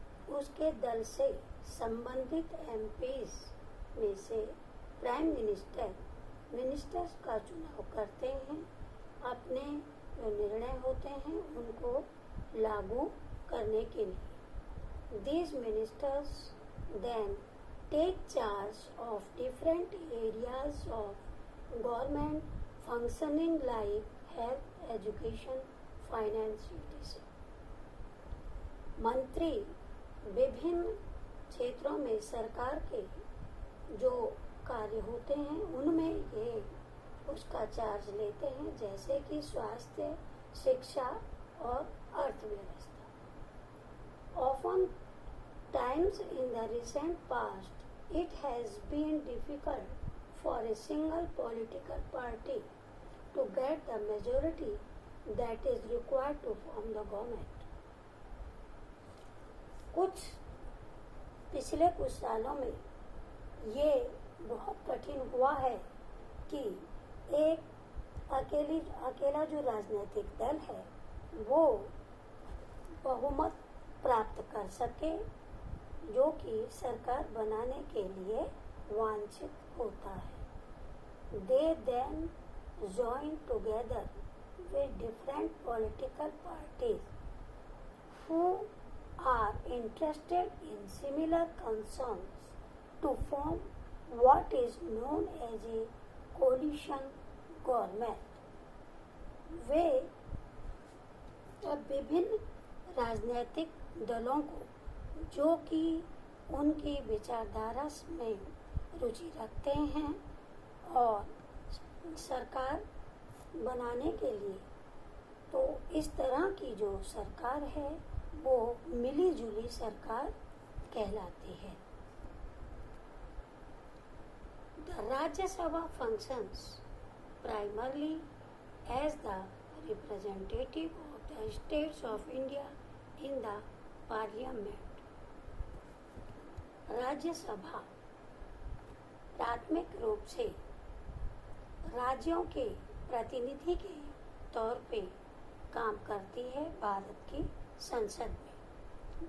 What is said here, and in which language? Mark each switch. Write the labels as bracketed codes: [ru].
[hi] उसके दल से संबंधित MPs में से प्राइम मिनिस्टर्स का चुनाव करते हैं. अपने जो निर्णय होते हैं उनको लागू करने के लिए. [en] These ministers then take charge of different areas of government functioning like health, education, finance, etc. [hi] मंत्री विभिन्न क्षेत्रों में सरकार के जो कार्य होते हैं उनमें ये उसका चार्ज लेते हैं, जैसे कि स्वास्थ्य, शिक्षा और अर्थव्यवस्था. [en] Often times in the recent past, it has been difficult for a single political party to get the majority that is required to form the government. [hi] पिछले कुछ सालों में ये बहुत कठिन हुआ है कि एक अकेला जो राजनीतिक दल है वो बहुमत प्राप्त कर सके जो कि सरकार बनाने के लिए वांछित होता है. [en] They then join together with different political parties who are interested in similar concerns to form what is known as a coalition government. [hi] वे विभिन्न राजनीतिक दलों को जो कि उनकी विचारधारा में रुचि रखते हैं और सरकार बनाने के लिए, तो इस तरह की जो सरकार है वो मिली जुली सरकार कहलाती है. [en] The Rajya Sabha functions primarily as the representative of the states of India in the parliament. [hi] Rajya Sabha प्राथमिक रूप से राज्यों के प्रतिनिधि के तौर पे काम करती है भारत की संसद में.